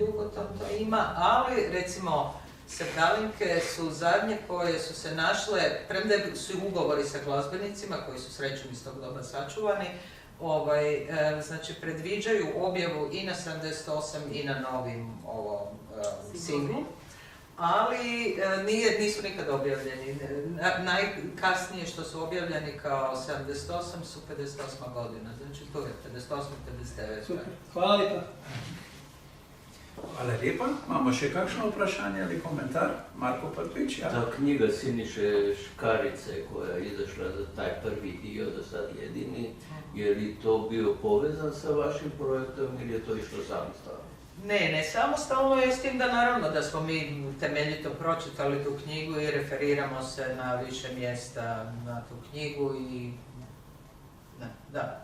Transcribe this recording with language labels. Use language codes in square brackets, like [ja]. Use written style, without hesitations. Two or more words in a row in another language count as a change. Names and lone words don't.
[hr] Jugoton to ima, ali recimo Sevdalinke su zadnje koje su se našle, premda su ugovori sa glazbenicima koji su srećom iz tog doba sačuvani, znači predviđaju objavu i na 78 i na novim singlu, ali nisu nikad objavljeni. Najkasnije što su objavljeni kao 78 su 58. godina, znači to je 58. 59. Super, hvala lijepa. [sl] Hvala lepa. Imamo še kakšno vprašanje ali komentar? Marko Prpič, ja. [hr] Ta knjiga Siniše Škarice koja je izašla za taj prvi dio, do sad jedini, je li to bio povezan sa vašim projektom ili je to išlo samostalno? Ne samostalno je, s tim da naravno da smo mi temeljito pročitali tu knjigu i referiramo se na više mjesta na tu knjigu i da.